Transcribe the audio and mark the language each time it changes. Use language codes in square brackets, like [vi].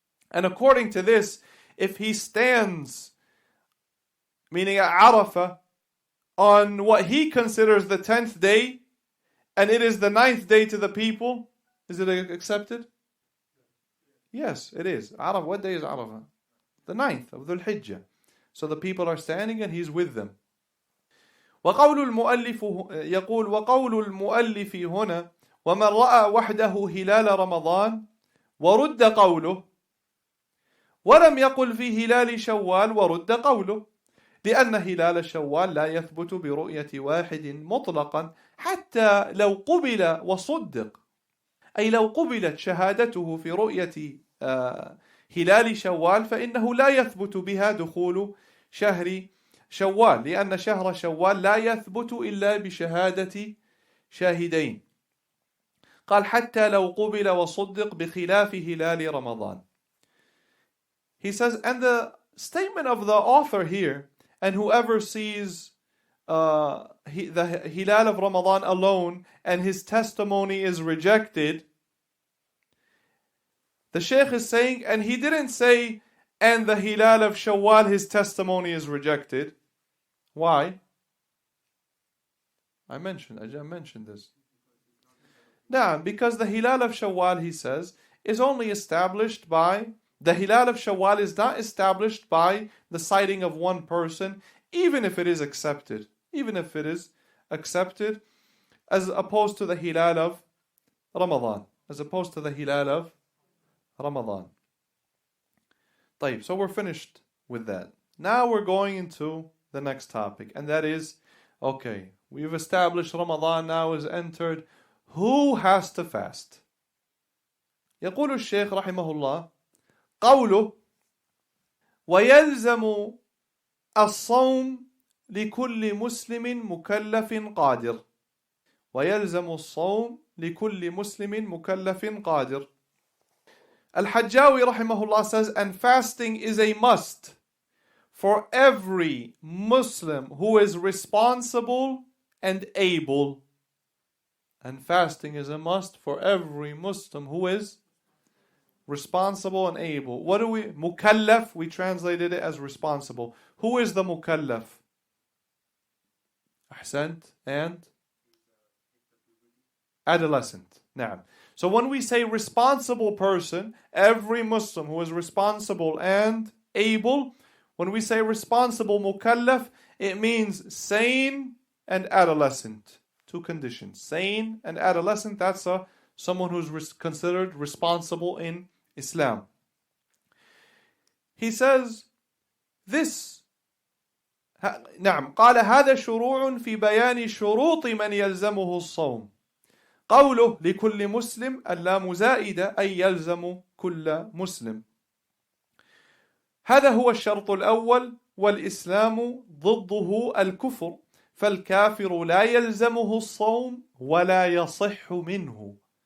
[en] And according to this, if he stands, meaning at Arafah, on what he considers the 10th day, and it is the 9th day to the people, is it accepted? Yes, it is. Arafah, what day is Arafah? The 9th of Dhul Hijjah. So the people are standing and he's with them. [ar] وقول المؤلف يقول وقول المؤلف هنا ومن رأى وحده هلال رمضان ورد قوله ولم يقل في هلال شوال ورد قوله لأن هلال شوال لا يثبت برؤية واحد مطلقا حتى لو قبل وصدق، أي لو قبلت شهادته في رؤية هلال شوال فإنه لا يثبت بها دخول شهر شوال، لأن شهر شوال لا يثبت إلا بشهادة شاهدين. قال حتى لو قبل وصدق بخلاف هلال رمضان. [en] He says, and the statement of the author here, and whoever sees the Hilal of Ramadan alone and his testimony is rejected, the Shaykh is saying, and he didn't say, and the Hilal of Shawwal, his testimony is rejected. Why? I mentioned this. Nah, because the Hilal of Shawwal, he says, is only established by, the Hilal of Shawwal is not established by the citing of one person, even if it is accepted. Even if it is accepted, as opposed to the Hilal of Ramadan. As opposed to the Hilal of Ramadan. طيب, so we're finished with that. Now we're going into the next topic, and that is, okay, we've established Ramadan now is entered. Who has to fast? [ar] يقول الشيخ رحمه الله قوله ويلزم الصوم لكل مسلم مكلف قادر. ويلزم الصوم لكل مسلم مكلف قادر. [en] Al-Hajjawi rahimahullah says, and fasting is a must for every Muslim who is responsible and able. And fasting is a must for every Muslim who is responsible and able. What do we, mukallaf, we translated it as responsible. Who is the mukallaf? Ahsant, and adolescent. Naam. So when we say responsible person, every Muslim who is responsible and able, when we say responsible mukallaf, it means sane and adolescent. Two conditions. Sane and adolescent, that's someone who's considered responsible in Islam. He says this. [ar] نعم قال هذا شروع في بيان شروط من يلزمه الصوم. قوله لكل مسلم اللام زائدة أي يلزم كل مسلم. هذا هو الشرط الأول، والإسلام ضده الكفر، فالكافر لا يلزمه الصوم ولا يصح منه.